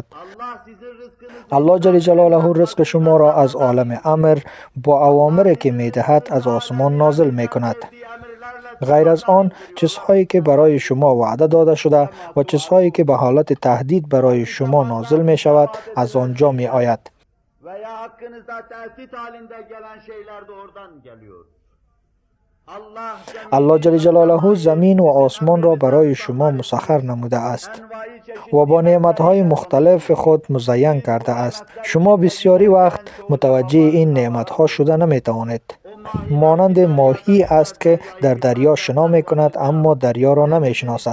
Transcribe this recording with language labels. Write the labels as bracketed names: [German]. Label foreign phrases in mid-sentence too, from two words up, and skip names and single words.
[Persian] الله جل جلاله رزق شما را از عالم امر با اوامری که می دهد از آسمان نازل می کند. غیر از آن چیزهایی که برای شما وعده dada شده و چیزهایی که به حالت تهدید برای شما نازل می شود از آنجا می آید. [Turkish] veya hakkınızda tehdit halinde gelen şeyler de oradan geliyor. [Persian] الله جل جلاله زمین و آسمان را برای شما مسخر نموده است و با نعمتهای مختلف خود مزین کرده است. شما بسیاری وقت متوجه این نعمتها شده نمی توانید. مانند ماهی است که در دریا شنا می کند اما دریا را نمی شناسد.